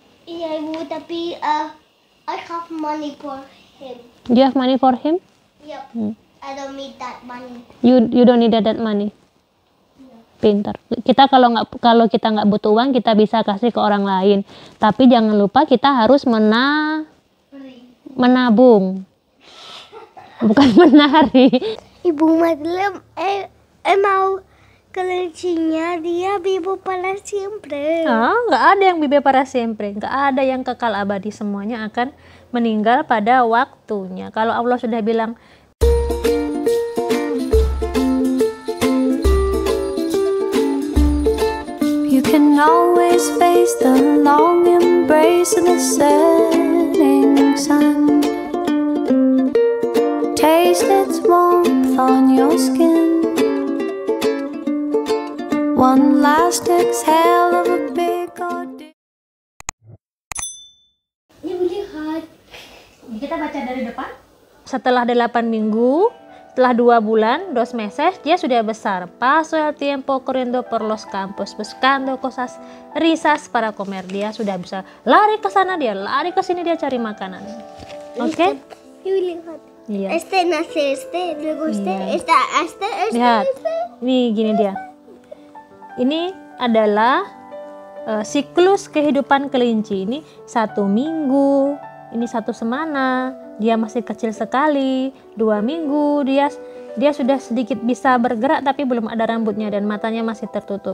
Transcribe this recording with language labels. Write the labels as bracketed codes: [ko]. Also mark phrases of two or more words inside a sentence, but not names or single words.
[id] Iya ibu, tapi [en] I have money for him. Do you have money for him? Yep. I don't need that money. You don't need that money. [id] Pintar. Kita kalau kita nggak butuh uang, kita bisa kasih ke orang lain. Tapi jangan lupa kita harus menabung. Bukan menari. Ibu Madeleine, mau kelincinya dia [es] vivo para siempre. [id] Nggak ada yang [es] vive para siempre. [id] Nggak ada yang kekal abadi. Semuanya akan meninggal pada waktunya. Kalau Allah sudah bilang, [en] you can always face the long embrace of the setting sun. Taste its warmth on your skin. One last exhale of a big ordeal. [id] Ibu lihat. kita baca dari depan. Setelah 8 minggu, setelah 2 bulan, 2 meses, dia sudah besar. [es] Paso el tiempo corriendo por los campos, buscando cosas risas para comer. [id] Dia sudah bisa lari ke sana, dia lari ke sini, dia cari makanan. Oke? Ibu lihat. Iya. [es] Nace luego [id] Iya. [es] este. [id] Lihat. Nih gini dia. Ini adalah siklus kehidupan kelinci. Ini 1 minggu, ini 1 semana, dia masih kecil sekali. 2 minggu dia sudah sedikit bisa bergerak tapi belum ada rambutnya dan matanya masih tertutup.